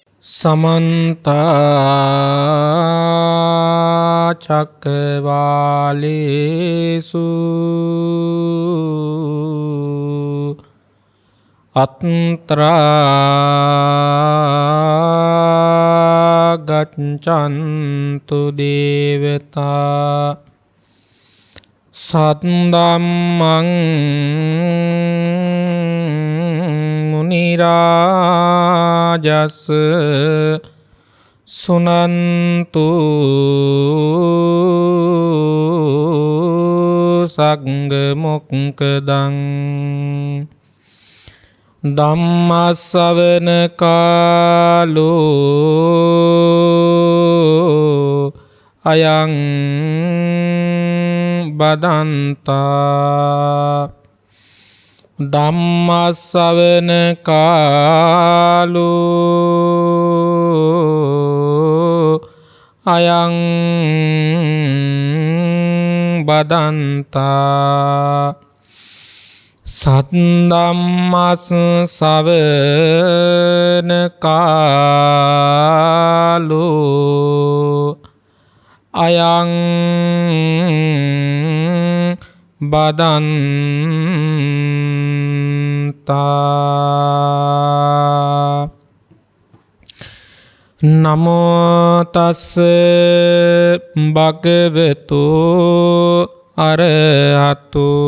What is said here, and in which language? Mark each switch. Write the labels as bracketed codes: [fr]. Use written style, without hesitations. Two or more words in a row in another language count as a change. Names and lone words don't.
[pi] समन्ता चक्रवालेषु अत्रा गच्छन्तु देवता सद्दम्मं मुनिराजस् सुनन्तु संगमुक्तं ධම්මස්සවන කාලෝ අයං බදන්තා ධම්මස්සවන කාලෝ අයං බදන්තා සද්දම්මස් සවන කාලෝ අයං බදන්තා නමෝ තස්ස භගවතු අරහතු